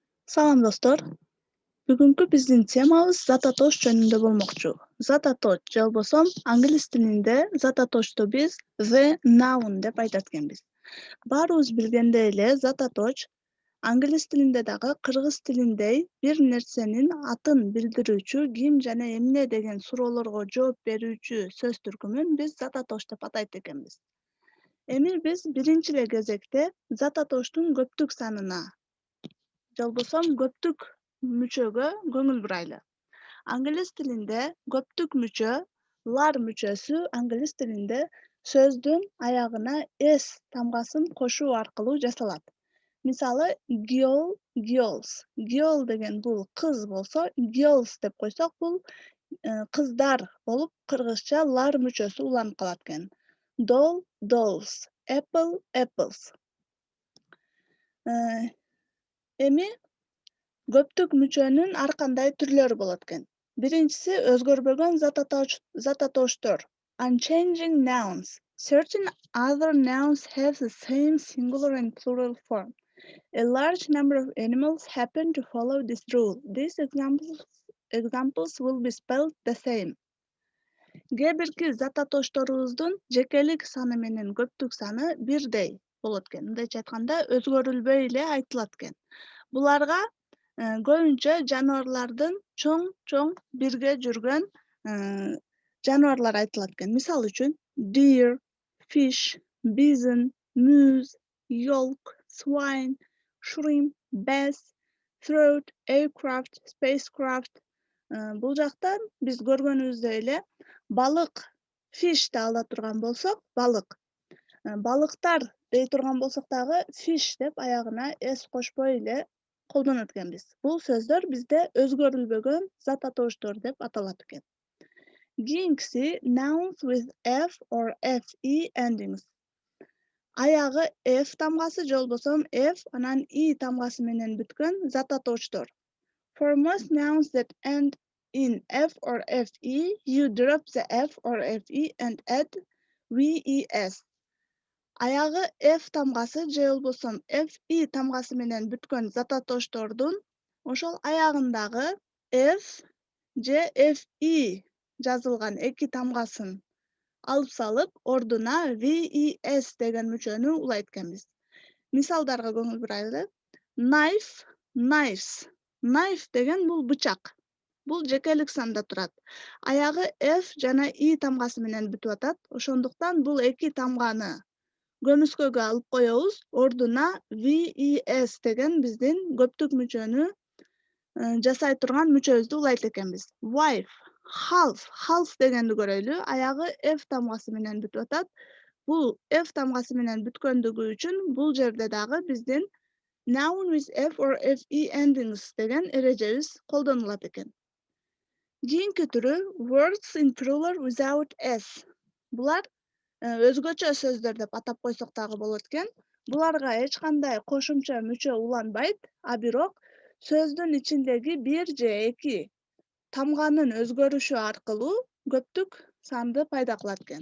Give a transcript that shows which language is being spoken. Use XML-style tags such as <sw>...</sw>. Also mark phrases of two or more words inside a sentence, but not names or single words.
<ky>Салам достор. Бүгүнкү биздин темабыз зататош жөнүндө болмокчу. Зататош же болбосо англис тилинде зататошто биз</ky> <en>the noun</en> <ky>деп айтат экенбиз. Баарыбыз билгендей эле зататош англис тилинде дагы кыргыз тилиндей бир нерсенин атын билдирүүчү ким жана эмне деген суроолорго жооп берүүчү сөз түркүмүн биз зататош деп атайт экенбиз. Эми биз биринчи эле кезекте зататоштун көптүк санына же болбосо көптүк мүчөгө көңүл бурайлы. Англис тилинде көптүк мүчө, лар мүчөсү англис тилинде сөздүн аягына s тамгасын кошуу аркылуу жасалат. Мисалы</ky> <en>girl, girls.</en> <ky>Girl деген бул кыз болсо, girls деп койсок бул кыздар болуп кыргызча лар мүчөсү уланып калат экен.</ky> <en>Doll, dolls. Apple, apples.</en> <ky>Эми көптүк мүчөнүн ар кандай түрлөрү болот экен. Биринчиси өзгөрбөгөн зататоштор.</ky> <en>Unchanging nouns. Certain other nouns have the same singular and plural form. A large number of animals happen to follow this rule. These examples will be spelled the same.</en> <ky>Кээ бирки зататошторубуздун жекелик саны менен көптүк саны бирдей болот экен. Мындайча айтканда өзгөрүлбөй эле айтылат экен. Буларга көбүнчө жаныбарлардын чоң бирге жүргөн жаныбарлар айтылат экен. Мисалы үчүн</ky> <en>deer, fish, bison, moose, yolk, swine, shrimp, bass, throat, aircraft, spacecraft.</en> <ky>Бул жактан биз көргөнүбүздөй эле балык, fishти ала турган болсок, балык. Балыктар дей турган болсок дагы fish деп аягына s кошпой эле колдонот экенбиз. Бул сөздөр бизде өзгөрүлбөгөн зататоштор деп аталат экен.</ky> <en>Кийинкиси nouns with f or fe endings.</en> <ky>Аягы f тамгасы же болбосо f анан i тамгасы менен бүткөн зататоштор.</ky> <en>For most nouns that end in f or fe, you drop the f or fe and add ves.</en> <ky>Аягы f тамгасы же болбосо fe тамгасы менен бүткөн зататоштордун ошол аягындагы f же fe жазылган эки тамгасын алып салып, ордуна ves деген мүчөнү улайт экенбиз. Мисалдарга көңүл бурайлы.</ky> <en>Knife, knives.</en> <ky>Knife деген бул бычак. Бул жекелик санда турат. Аягы f жана i тамгасы менен бүтүп атат. Ошондуктан бул эки тамганы көмүскөгө алып коебуз, ордуна ves деген биздин көптүк мүчөнү жасай турган мүчөбүздү улайт экенбиз.</ky> <en>Wife, half, half</en> <ky>дегенди көрөйлү. Аягы f тамгасы менен бүтүп атат. Бул f тамгасы менен бүткөндүгү үчүн бул жерде дагы биздин</ky> <en>noun with f or fe endings</en> <ky>деген эрежебиз колдонулат экен. Кийинки түрү</ky> <en>words in plural without s.</en> <ky>Булар өзгөчө сөздөр деп атап койсок дагы болот экен. Буларга эч кандай кошумча мүчө уланбайт, а бирок сөздүн ичиндеги бир же эки тамганын өзгөрүшү аркылуу көптүк санды пайда кылат экен.</ky>